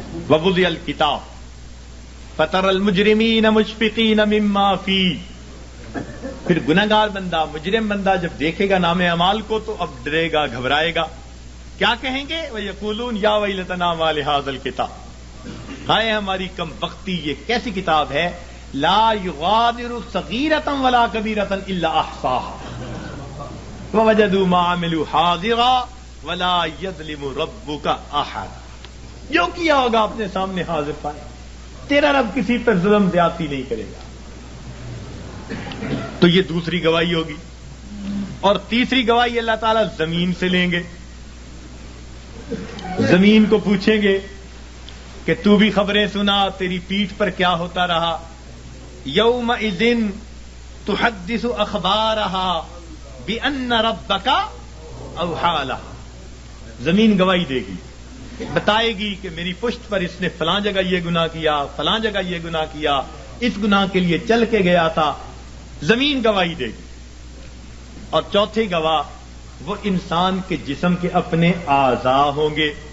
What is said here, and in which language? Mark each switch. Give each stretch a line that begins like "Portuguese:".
Arabic: ووضع الکتاب فترى المجرمین مشفقین مما فیہ.
Urdu: پھر گنہگار بندہ، مجرم بندہ جب دیکھے گا نام اعمال کو تو اب ڈرے گا، گھبرائے گا. کیا کہیں گے؟
Arabic: وَيَقُولُونَ يَا وَيْلَتَنَا مَا لِهَٰذَا الْكِتَابِ،
Urdu: ہائے ہماری کم بختی، یہ کیسی کتاب ہے.
Arabic: لا يغادر صغیرة ولا کبیرة الا احصاها ووجدوا ما عملوا حاضرا ولا يظلم ربك احد.
Urdu: جو کیا ہوگا اپنے سامنے حاضر پائے، تیرا رب کسی پر ظلم زیادتی نہیں کرے گا. تو یہ دوسری گواہی ہوگی. اور تیسری گواہی اللہ تعالیٰ زمین سے لیں گے. زمین کو پوچھیں گے کہ تو بھی خبریں سنا، تیری پیٹھ پر کیا ہوتا رہا.
Arabic: یومئذ تحدث اخبارها بان ربک اوحی لها.
Urdu: زمین گواہی دے گی، بتائے گی کہ میری پشت پر اس نے فلاں جگہ یہ گناہ کیا، فلاں جگہ یہ گناہ کیا، اس گناہ کے لیے چل کے گیا تھا. زمین گواہی دے گی. اور چوتھے گواہ وہ انسان کے جسم کے اپنے اعضاء ہوں گے.